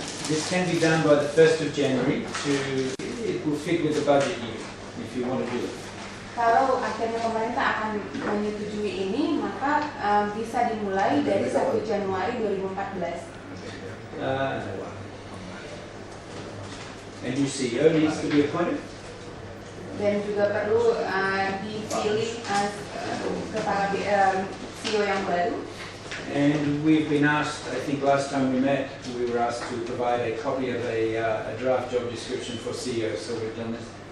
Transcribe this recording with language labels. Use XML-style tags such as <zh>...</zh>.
<en>This can be done by the 1st of January. It will fit with the budget year if you want to do it.</en> <id>Kalau akhirnya pemerintah akan menyetujui ini, maka bisa dimulai dari 1 Januari 2014.</id> <en>A new CEO needs to be appointed.</en> <id>Dan juga perlu dipilih kepala CEO yang baru.</id> <en>And we've been asked, I think last time we met, we were asked to provide a copy of a draft job description for CEO, so we've done this.</en>